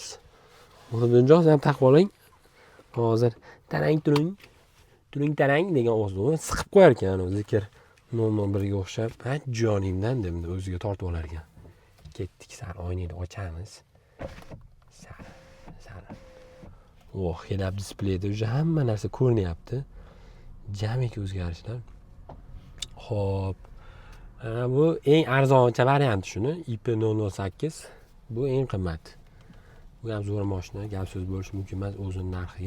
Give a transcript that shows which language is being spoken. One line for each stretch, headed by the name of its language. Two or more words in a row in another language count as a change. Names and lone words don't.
Uzbek: O'rningiz ham taqib oling. Hozir tarang turing. Turing tarang degan ovozni siqib qo'yar ekan zikr 001 ga o'xshab. Ha, jonimdan deb o'ziga tortib olar ekan. Ketdik, sal oynani ochamiz. Sal. Oh, head-up displeyda уже hamma narsa ko'rinyapti. Jamiki o'zgarishlar. Xo'p. Bu eng arzoncha varianti shuni, IP008. Bu eng qimmat. Bu ham zo'r mashina, gap so'z bo'lishi mumkin emas o'zining narxiga.